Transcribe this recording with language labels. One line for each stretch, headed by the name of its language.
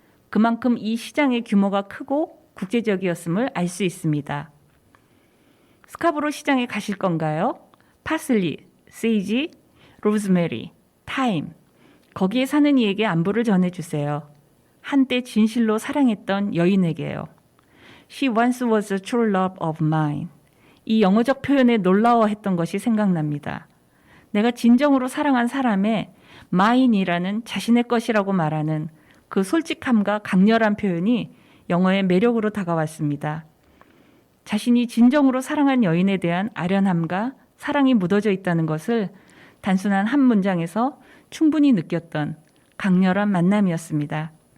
Korean: 그만큼 이 시장의 규모가 크고 국제적이었음을 알 수 있습니다. 스카브로 시장에 가실 건가요? 파슬리, 세이지, 로즈메리, 타임. 거기에 사는 이에게 안부를 전해주세요. 한때 진실로 사랑했던 여인에게요.
English: She once was a true love of mine.
Korean: 이 영어적 표현에 놀라워했던 것이 생각납니다. 내가 진정으로 사랑한 사람의 mine이라는 자신의 것이라고 말하는 그 솔직함과 강렬한 표현이 영어의 매력으로 다가왔습니다. 자신이 진정으로 사랑한 여인에 대한 아련함과 사랑이 묻어져 있다는 것을 단순한 한 문장에서 충분히 느꼈던 강렬한 만남이었습니다.